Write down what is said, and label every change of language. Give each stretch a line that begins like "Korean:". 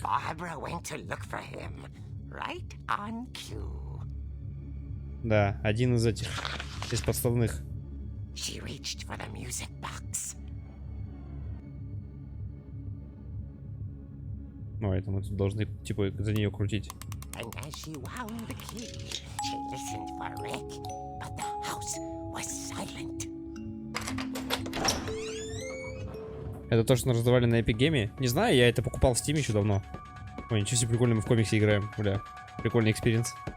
English: Barbara went to look for him, right on cue.
Russian: Да, один из этих. Из подставных.
English: She reached for the music box.
Russian: Ну, это мы тут должны, типа, за нее крутить.
English: And as she wound the key, she listened for Rick, but the house was silent.
Russian: Это то, что мы раздавали на Epic Game? Не знаю, я это покупал в Steam еще давно. Ой, ничего себе, прикольно, мы в комиксе играем. Бля, прикольный экспириенс.